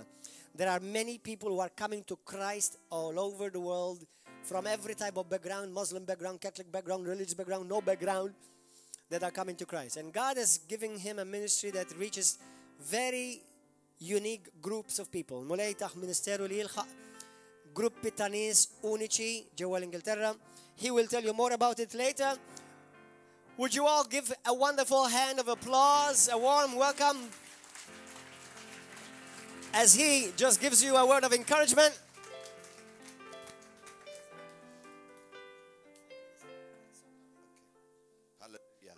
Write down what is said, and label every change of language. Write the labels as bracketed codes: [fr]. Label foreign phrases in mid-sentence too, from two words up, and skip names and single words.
[en] There are many people who are coming to Christ all over the world from every type of background, Muslim background, Catholic background, religious background, no background, that are coming to Christ. And God is giving him a ministry that reaches very unique groups of people. [mt] Mulej taħ ministeru li jilħaq gruppi ta' nies uniċi ġewwa l-Ingilterra. [en] He will tell you more about it later. Would you all give a wonderful hand of applause, a warm welcome, as he just gives you a word of encouragement. Hallelujah.